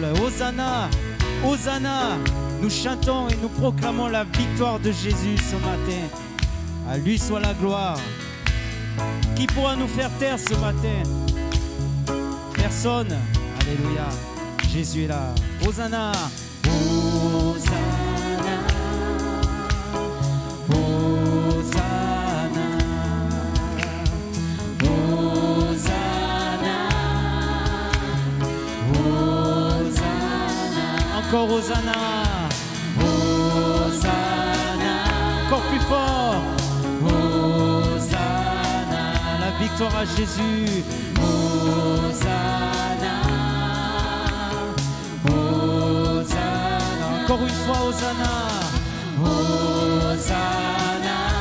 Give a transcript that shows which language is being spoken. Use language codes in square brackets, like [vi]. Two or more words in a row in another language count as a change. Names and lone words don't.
[fr] Hosanna, Hosanna. Nous chantons et nous proclamons la victoire de Jésus ce matin. À lui soit la gloire. Qui pourra nous faire taire ce matin? Personne. Alléluia. Jésus est là. Hosanna. Hosanna. Hosanna. Hosanna. Hosanna. Encore Hosanna. Hosanna. Encore plus fort. Hosanna. La victoire à Jésus. Hosanna. Hosanna. Encore une fois, Hosanna. Hosanna.